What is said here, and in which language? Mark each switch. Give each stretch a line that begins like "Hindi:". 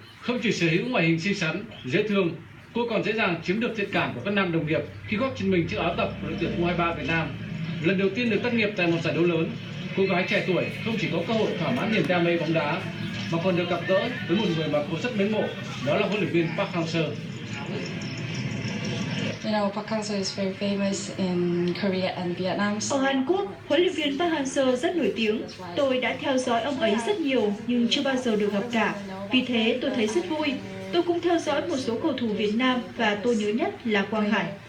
Vietnamese: Không chỉ sở hữu ngoại hình xinh xắn, dễ thương, cô còn dễ dàng chiếm được thiện cảm của các nam đồng nghiệp khi góp chân mình chiếc áo tập của đội tuyển U23 Việt Nam. Lần đầu tiên được tác nghiệp tại một giải đấu lớn, cô gái trẻ tuổi không chỉ có cơ hội thỏa mãn niềm đam mê bóng đá, mà còn được gặp gỡ với một người mà cô rất mến mộ, đó là huấn luyện viên Park Hang-seo.
English: Park Hang-seo is very famous in Korea and Vietnam.
Vietnamese: Ở Hàn Quốc, huấn luyện viên Park Hang-seo rất nổi tiếng. Tôi đã theo dõi ông ấy rất nhiều nhưng chưa bao giờ được gặp cả. Vì thế tôi thấy rất vui. Tôi cũng theo dõi một số cầu thủ Việt Nam và tôi nhớ nhất là Quang Hải.